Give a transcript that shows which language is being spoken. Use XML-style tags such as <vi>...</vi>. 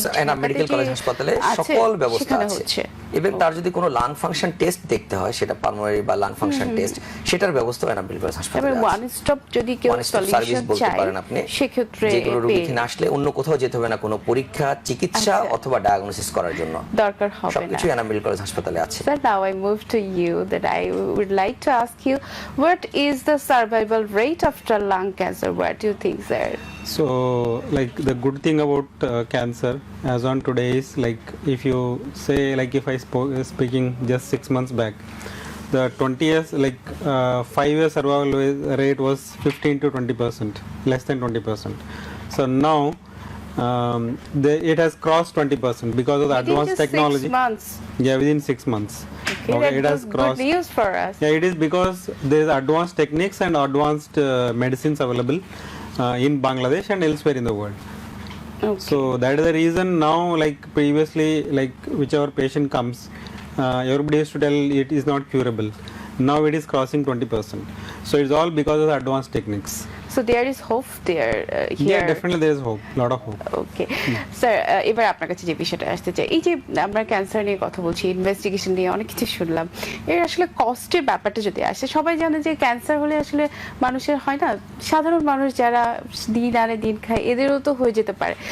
<bn>Enam medical college হাসপাতালে সকল ব্যবস্থা আছে। ইভেন তার যদি কোনো লাং ফাংশন টেস্ট দেখতে হয়, সেটা পালমোনারি বা লাং ফাংশন টেস্ট, সেটার ব্যবস্থা এনাম মেডিকেল কলেজ হাসপাতালে আছে। ওয়ান স্টপ যদি কেউ সার্ভিস বলতে চায়, পারেন আপনি, সেক্ষেত্রে যেগুলো রোগী না আসলে অন্য কোথাও যেতে হবে না কোনো পরীক্ষা, চিকিৎসা অথবা ডায়াগনোসিস করার জন্য, দরকার হবে না। সবকিছু এনাম মেডিকেল কলেজ হাসপাতালে আছে।</bn> <en>Sir, now I move to you, that I would like to ask you, what is the survival rate after lung cancer? What do you think, sir? So, like the good thing about cancer as on today is, like if you say, like if I speaking just 6 months back, the 20 years, like 5 years survival rate was 15 to 20%, less than 20%. So now it has crossed 20% because of the advanced technology. 6 months. Yeah, within 6 months. Okay, it that has was crossed. good news for us. Yeah, it is because there is advanced techniques and advanced medicines available in Bangladesh and elsewhere in the world. Okay. So that is the reason now, like previously, like whichever patient comes, everybody used to tell it is not curable. Now it is crossing 20%. So it's all because of the advanced techniques. So there is hope there here. Yeah, definitely there is hope, lot of hope.</en> <bn>Okay sir, এবার আপনার কাছে যে বিষয়টা আসতে চাই, এই যে আমরা ক্যান্সার নিয়ে কথা বলছি, ইনভেস্টিগেশন নিয়ে অনেক কিছু শুনলাম, এর আসলে কস্টের ব্যাপারটা যদি আসে, সবাই জানে যে ক্যান্সার হলে আসলে মানুষের হয় না, সাধারণ মানুষ যারা দিন আনে দিন খায় এদেরও তো হয়ে যেতে পারে।</bn>